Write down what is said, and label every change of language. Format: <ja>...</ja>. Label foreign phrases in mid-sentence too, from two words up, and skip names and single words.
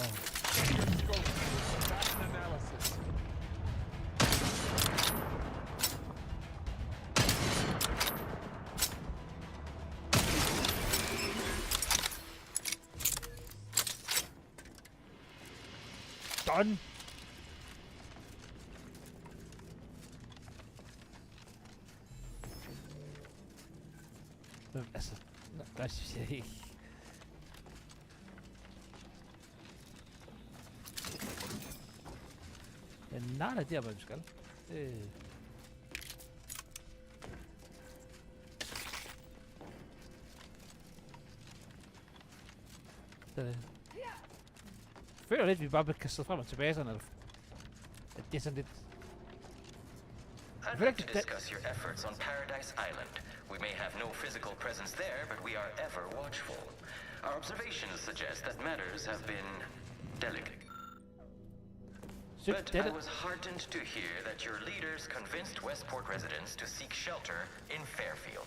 <en>That's an analysis. Done.</en> <da>Altså, der synes jeg ikke. Ja, nej, det er hvad vi skal. Jeg føler lidt, at vi bare bliver kastet frem og tilbage sådan, eller det er sådan lidt.</da> <en>I'd like to discuss your efforts on Paradise Island. We may have no physical presence there, but we are ever watchful. Our observations suggest that matters have been delicate. But I was heartened to hear that your leaders convinced Westport residents to seek shelter in Fairfield.</en>